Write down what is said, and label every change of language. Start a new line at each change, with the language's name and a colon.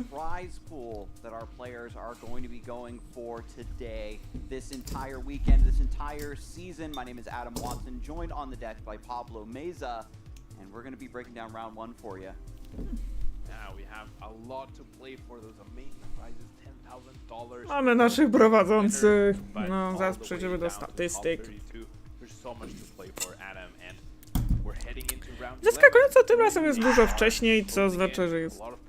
English: Prize pool that our players are going to be going for today, this entire weekend, this entire season. My name is Adam Watson, joined on the deck by Pablo Meza, and we're going to be breaking down round 1 for you. Now we have a lot to play for, those amazing prizes, $10,000.
Polish: Mamy naszych prowadzących. No, zaraz przejdziemy do statystyk.
English: There's so much to play for, Adam, and we're heading into round
Polish: Zaskakująco tym razem jest dużo wcześniej, co znaczy, że jest...